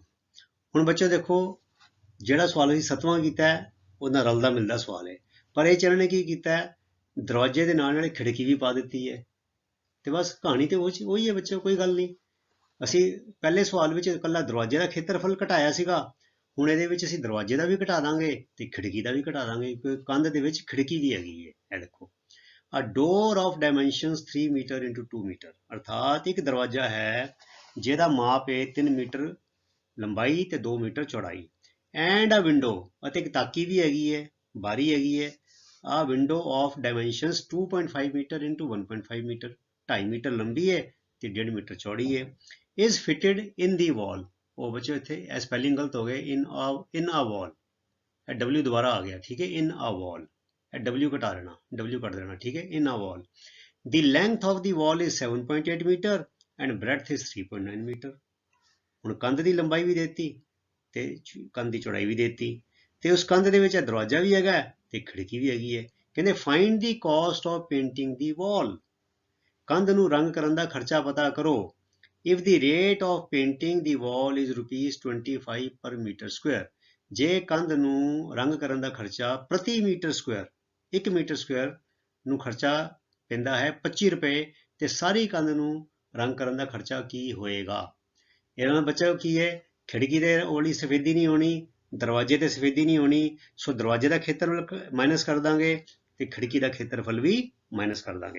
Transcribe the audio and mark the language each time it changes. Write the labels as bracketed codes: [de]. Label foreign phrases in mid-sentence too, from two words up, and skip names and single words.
[pa] ਹੁਣ ਬੱਚੋ ਦੇਖੋ, ਜਿਹੜਾ ਸਵਾਲ ਅਸੀਂ 7ਵਾਂ ਕੀਤਾ ਉਹਦਾ ਰਲਦਾ ਮਿਲਦਾ ਸਵਾਲ ਹੈ, ਪਰ ਇਹ ਚਰਨ ਨੇ ਕੀ ਕੀਤਾ, ਦਰਵਾਜ਼ੇ ਦੇ ਨਾਲ ਨਾਲ ਖਿੜਕੀ ਵੀ ਪਾ ਦਿੱਤੀ ਹੈ। ਤੇ ਬਸ ਕਹਾਣੀ ਤੇ ਉਹੀ ਹੈ ਬੱਚੋ, ਕੋਈ ਗੱਲ ਨਹੀਂ। ਅਸੀਂ ਪਹਿਲੇ ਸਵਾਲ ਵਿੱਚ ਇਕੱਲਾ ਦਰਵਾਜ਼ੇ ਦਾ ਖੇਤਰਫਲ ਘਟਾਇਆ ਸੀਗਾ, ਹੁਣ ਇਹਦੇ ਵਿੱਚ ਅਸੀਂ ਦਰਵਾਜ਼ੇ ਦਾ ਵੀ ਘਟਾ ਦਾਂਗੇ ਤੇ ਖਿੜਕੀ ਦਾ ਵੀ ਘਟਾ ਦਾਂਗੇ, ਕਿਉਂਕਿ ਕੰਧ ਦੇ ਵਿੱਚ ਖਿੜਕੀ ਵੀ ਹੈਗੀ ਹੈ। ਇਹ ਦੇਖੋ, [en] a door of dimensions 3 meter into 2 meter, [pa] ਅਰਥਾਤ ਇੱਕ ਦਰਵਾਜ਼ਾ ਹੈ ਜਿਹਦਾ ਮਾਪ ਹੈ 3 ਮੀਟਰ ਲੰਬਾਈ ਤੇ 2 ਮੀਟਰ ਚੌੜਾਈ, [en] and a window, [pa] ਅਤੇ ਇੱਕ ਤਾਕੀ ਵੀ ਹੈਗੀ ਹੈ, ਬਾਰੀ ਹੈਗੀ ਹੈ। [en] a window of dimensions 2.5 ਮੀਟਰ into 1.5 ਮੀਟਰ, 2.5 ਮੀਟਰ [pa] ਲੰਬੀ ਹੈ ਤੇ 1.5 ਮੀਟਰ ਚੌੜੀ ਹੈ। [en] is fitted in the wall, [pa] ਉਹ ਬੱਚੋ ਇੱਥੇ ਸਪੈਲਿੰਗ ਗਲਤ ਹੋ ਗਏ, [en] in a wall, [pa] ਇਹ W ਦੁਬਾਰਾ ਆ ਗਿਆ। ਠੀਕ ਹੈ, [en] in a wall, [pa] ਇਹ W ਘਟਾ ਦੇਣਾ, W ਕੱਟ ਦੇਣਾ। ਠੀਕ ਹੈ, [en] in a wall, the length of the wall is 7.8 ਮੀਟਰ and breadth is 3.9 ਮੀਟਰ। [pa] ਹੁਣ ਕੰਧ ਦੀ ਲੰਬਾਈ ਵੀ ਦੇਤੀ ਤੇ ਕੰਧ ਦੀ ਚੌੜਾਈ ਵੀ ਦੇਤੀ, ਤੇ ਉਸ ਕੰਧ ਦੇ ਵਿੱਚ ਦਰਵਾਜ਼ਾ ਵੀ ਹੈਗਾ ਤੇ ਖਿੜਕੀ ਵੀ ਹੈਗੀ ਹੈ। [en] ਕਹਿੰਦੇ find the cost of painting the wall, [pa] ਕੰਧ ਨੂੰ ਰੰਗ ਕਰਨ ਦਾ ਖਰਚਾ ਪਤਾ ਕਰੋ। [en] if the rate of painting the wall is ₹25 per meter square, [pa] ਜੇ ਕੰਧ ਨੂੰ ਰੰਗ ਕਰਨ ਦਾ ਖਰਚਾ ਪ੍ਰਤੀ [en] meter square, [pa] 1 [en] meter square [pa] ਨੂੰ ਖਰਚਾ ਪੈਂਦਾ ਹੈ 25 ਰੁਪਏ, ਤੇ ਸਾਰੀ ਕੰਧ ਨੂੰ ਰੰਗ ਕਰਨ ਦਾ ਖਰਚਾ ਕੀ ਹੋਏਗਾ? ਇਹਨਾਂ ਦਾ ਬੱਚਾ ਕੀ ਹੈ, ਖਿੜਕੀ ਦੇ ਵਾਲੀ ਸਫੇਦੀ ਨਹੀਂ ਹੋਣੀ, ਦਰਵਾਜ਼ੇ ਤੇ ਸਫੇਦੀ ਨਹੀਂ ਹੋਣੀ, ਸੋ ਦਰਵਾਜ਼ੇ ਦਾ ਖੇਤਰਫਲ ਮਾਈਨਸ ਕਰ ਦਾਂਗੇ ਤੇ ਖਿੜਕੀ ਦਾ ਖੇਤਰਫਲ ਵੀ ਮਾਈਨਸ ਕਰ ਦਾਂਗੇ।